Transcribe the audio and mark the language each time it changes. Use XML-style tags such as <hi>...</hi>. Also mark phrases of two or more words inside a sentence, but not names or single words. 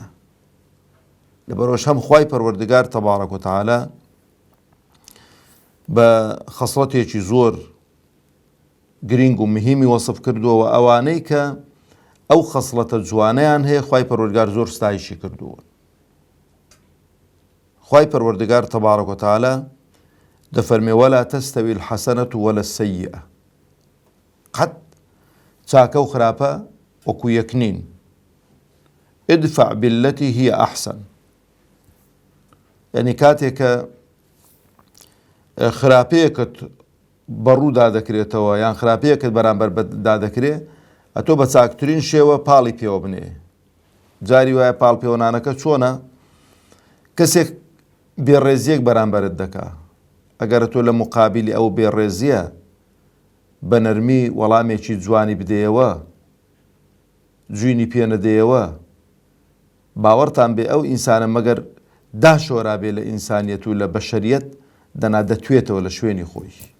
<ckb>لەبەرەوەش هەم خوای پەروەردگار</ckb> <ar>تەبارەک و تەعالا</ar> <ckb>بە خەسڵەتێکی زۆر گرنگ و مهمی وەسف کردووە، و ئەوانەی کە ئەو خەسڵەتە جوانەیان هەیە خوای پەروەردگار زۆر ستایشی کردووە. خوای پەروەردگار</ckb> <ar>تەبارەک و تەعالا</ar> <ckb>دەفەرمێ</ckb> <ar>وەلا تەستەوی الحەسەنەة وەلا السەیئە.</ar> <ckb>قەت چاکە و خراپە وەکو یەک نین.</ckb> <ar>ادفع بالتي هي أحسن.</ar> <ckb>یعنی کاتێک کە خراپەیەکت بەڕوو دادەکرێتەوە یان خراپەیەکت بەرامبەر دادەکرێت، ئەتۆ بە چاکترین شێوە پاڵی پێوە بنێ. جاری وایە پاڵ پێوەنانەکە چۆنە؟ کەسێک بێڕێزیەک بەرامبەرت دەکا، ئەگەر تۆ لە مقابلی ئەو بێڕێزیە بە نەرمی وەڵامێکی جوانی بدەیەوە، جوینی پێ نەدەیەوە، باوەڕتان بێ ئەو ئینسانە مەگەر داشۆرا بێ لە ئینسانیەت و لە بەشەریەت دەنا دەتوێتەوە لە شوێنی خۆی.</ckb>